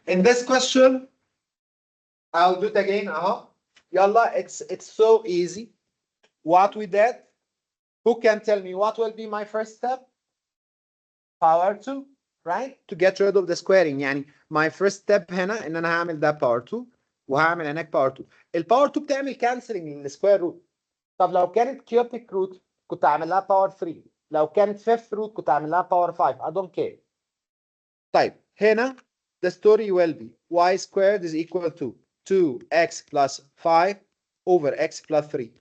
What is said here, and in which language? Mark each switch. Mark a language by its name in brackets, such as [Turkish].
[English] In this question, I'll do it again. Yalla, it's so easy. What we did, who can tell me what will be my first step? Power 2, right? To get rid of the squaring. [Arabic] يعني [English] my first step [Arabic] هنا ان انا هعمل ده power 2 وهعمل هناك power 2. الباور 2 بتعمل كانسلنج للسكوير روت. طب لو كانت كيوبيك روت كنت اعمل لها باور 3. لو كانت فيفث روت كنت اعمل لها باور 5. [English] I don't care. [Arabic] طيب هنا [English] the story will be y squared is equal to 2x plus 5 over x plus 3.